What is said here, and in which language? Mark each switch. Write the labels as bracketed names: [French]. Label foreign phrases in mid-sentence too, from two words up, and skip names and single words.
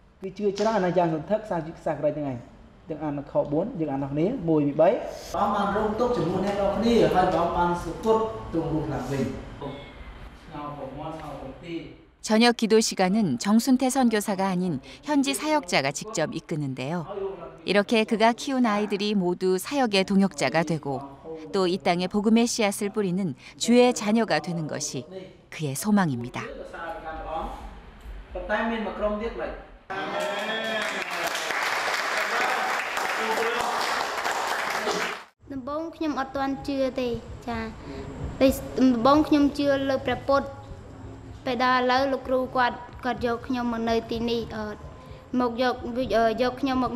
[Korean] 저녁 기도 시간은 정순태 선교사가 아닌 현지 사역자가 직접 이끄는데요. 이렇게 그가 키운 아이들이 모두 사역의 동역자가 되고 또 이 땅에 복음의 씨앗을 뿌리는 주의 자녀가 되는 것이 그의 소망입니다. [Khmer] ដំបងខ្ញុំអត់ទាន់ជឿទេចាតែដំបងខ្ញុំជឿលើព្រះពុទ្ធពេលដល់ឥឡូវលោកគ្រូគាត់យកខ្ញុំមកនៅទីនេះមកយកខ្ញុំមក